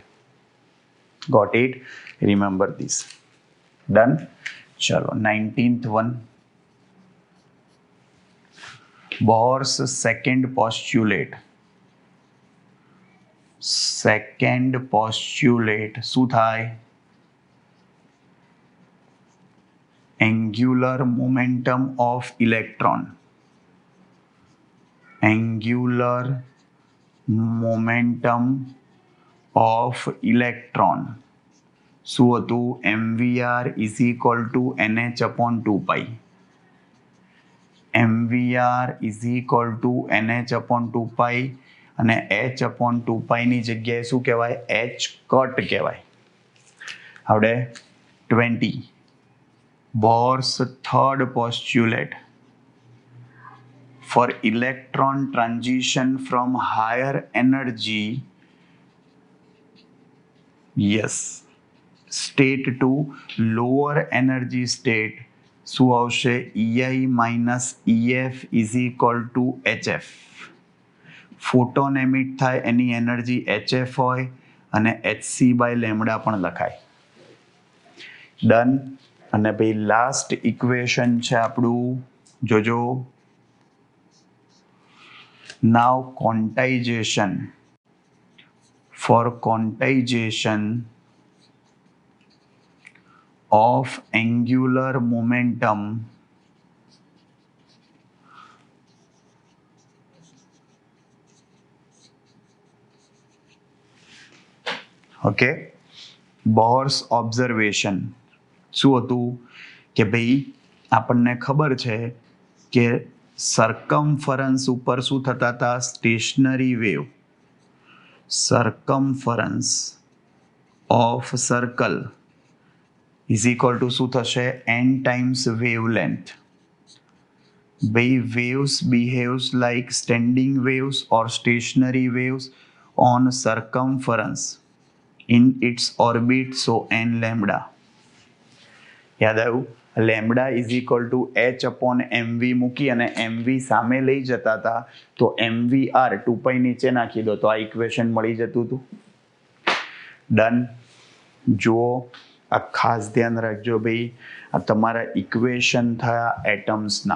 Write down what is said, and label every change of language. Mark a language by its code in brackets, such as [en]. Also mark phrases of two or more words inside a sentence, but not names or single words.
[en] Got it? Remember this. Done. ચલો 19th one. Bohr's second postulate. second postulate [gu] શું થાય? [en] angular momentum of electron. Angular momentum of electron [gu] શું હતું? [en] mvr is equal to nh upon 2 pi. mvr is equal to nh upon 2 pi અને h upon 2 pi [gu] ની જગ્યાએ શું કહેવાય? h કટ કહેવાય. હવે 20. [en] Bohr's third postulate. For electron transition from higher energy state to lower energy state [gu] શું આવશે? [en] EI minus EF is equal to HF. photon emit [gu] થાય એની એનર્જી HF હોય અને [en] HC by lambda [gu] પણ લખાય. ડન. અને ભાઈ [en] last equation [gu] છે આપણું, જોજો. [en] Now quantization. For quantization of angular momentum okay. Bohr's observation [gu] શું હતું કે ભાઈ આપણને ખબર છે કે સરકમફરન્સ ઉપર શું થતા હતા? [en] Stationary wave. circumference of circle is equal to [gu] શું થશે? [en] n times wavelength. ભાઈ waves behaves like standing waves or stationary waves on circumference in its orbit, so n lambda. [gu] યાદ આવ્યું? [en] lambda is equal to h upon mv [gu] મૂકી અને mv સામે લઈ જતા હતા તો mvr 2π નીચે નાખી દો તો આ ઇક્વેશન મળી જતું હતું. ડન. જુઓ, આ ખાસ ધ્યાન રાખજો ભાઈ, આ તમારા ઇક્વેશન થયા એટમ્સના.